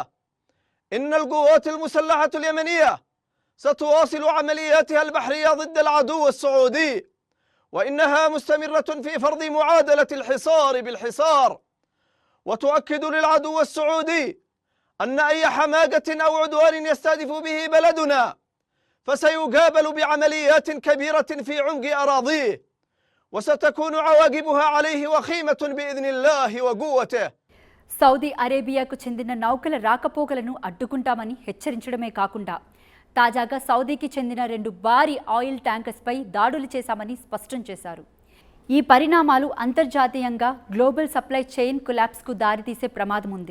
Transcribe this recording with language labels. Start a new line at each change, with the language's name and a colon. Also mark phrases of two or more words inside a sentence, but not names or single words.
Arabic: إن القوات المسلحة اليمنية ستواصل عملياتها البحرية ضد العدو السعودي، وإنها مستمرة في فرض معادلة الحصار بالحصار، وتؤكد للعدو السعودي أن أي حماقة أو عدوان يستهدف به بلدنا فسيقابل بعمليات كبيرة في عمق أراضيه، وستكون عواقبها عليه وخيمة بإذن الله وقوته.
Telugu: సౌదీ అరేబియాకు చెందిన నౌకల రాకపోకలను అడ్డుకుంటామని హెచ్చరించడమే కాకుండా తాజాగా సౌదీకి చెందిన 2 భారీ
English: oil tankers
Telugu: దాడులు చేశామని స్పష్టం చేశారు. ఈ పరిణామాలు అంతర్జాతీయంగా
English: global supply chain collapse
Telugu: దారితీసే ప్రమాదం ఉంది.